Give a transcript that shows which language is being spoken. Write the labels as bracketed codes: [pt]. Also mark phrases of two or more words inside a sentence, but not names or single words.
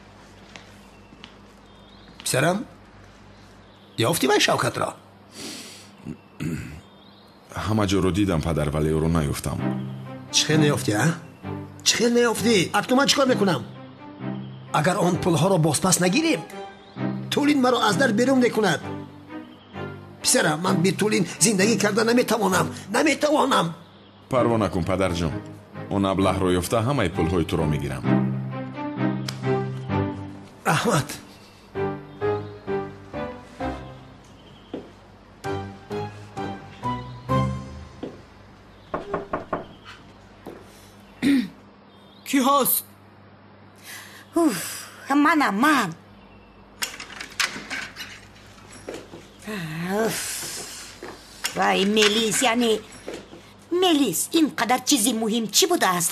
[fa] پسرم یافتی من شوکت را [tg] ҳама ҷоро дидам падар, вале ӯро наёфтам. [fa] چی خیلی نیافتی ها؟ چی خیلی نیافتی؟ اکنون من چیکار میکنم؟ اگر آن پولها را بازپس نگیریم تولین مرا از در بیرون میکند. پسرم من بی تولین زندگی کرده نمیتوانم. [tg] парво накун падарҷон. он аблаҳро ёфта ҳамаи пулҳои туро мегирам. раҳмат. [fa] کی هست؟ منم من. وای ملیس، یعنی ملیس اینقدر چیزی مهم چی بوده است؟